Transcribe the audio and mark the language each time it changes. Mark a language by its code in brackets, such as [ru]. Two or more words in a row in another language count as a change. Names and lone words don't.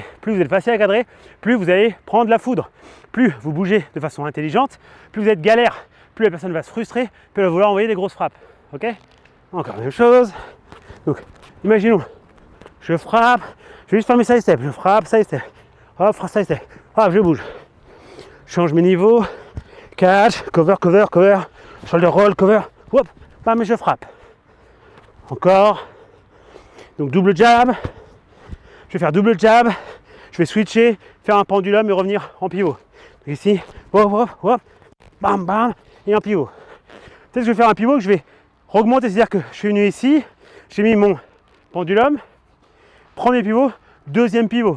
[fr] Plus vous êtes facile à cadrer, plus vous allez prendre la foudre. Plus vous bougez de façon intelligente, plus vous êtes galère, plus la personne va se frustrer, plus elle va vouloir envoyer des grosses frappes. ok? Encore la même chose. Donc, imaginons, je frappe, je vais juste faire mes [en] side steps, [fr] je frappe, [en] side step, hop, side step, [fr] hop, je bouge. Je change mes niveaux, [en] catch, cover, cover, cover, shoulder roll, cover, [fr] hop, bam, et je frappe. Encore. Donc [en] double jab, [fr] je vais faire [en] double jab, [fr] je vais switcher, faire un pendulum et revenir en pivot. Donc ici, hop, hop, hop, bam, bam, et en pivot. Peut-être que je vais faire un pivot que je vais augmenter, c'est-à-dire que je suis venu ici, j'ai mis mon pendulum, premier pivot, deuxième pivot.